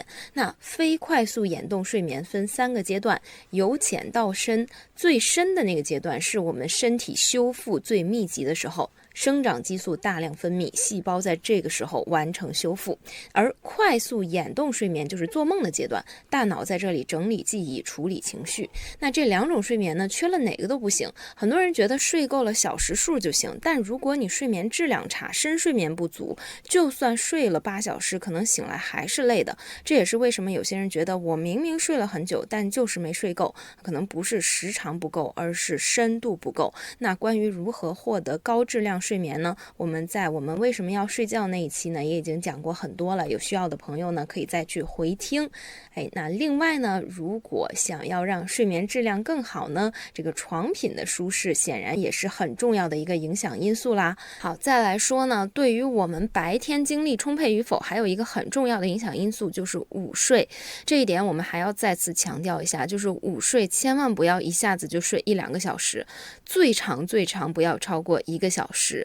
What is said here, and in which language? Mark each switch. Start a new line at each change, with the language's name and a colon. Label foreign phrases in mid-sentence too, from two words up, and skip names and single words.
Chinese: 那非快速眼動睡眠分3個階段，由淺到深，最深的那個階段是我們身體修復最密集的時候，生長激素大量分泌，細胞在這個時候完成修復。而快速眼動睡眠就是做夢的階段，大腦在這裡整理記憶、處理情緒。那這2種睡眠呢，缺了哪個都不行。很多人覺得睡夠了小時數就行，但如果你睡眠質量差，深睡眠不足，就算睡了8小時，可能醒來還是累的。這也是為什麼有些人覺得我明明睡了很久，但就是沒睡夠，可能不是時長不夠，而是深度不夠。那關於如何獲得高質量睡眠呢，我們在我们為什麼要睡覺那一期呢，也已經講過很多了，有需要的朋友呢可以再去回聽。那另外呢，如果想要讓睡眠質量更好呢，這個床品的舒適顯然也是很重要的一個影響因素啦。好，再來說呢，對於我們白天精力充沛與否，還有一個很重要的影響因素就是午睡。這一點我們還要再次強調一下，就是午睡千萬不要一下子就睡1-2個小時，最長不要超過1個小時。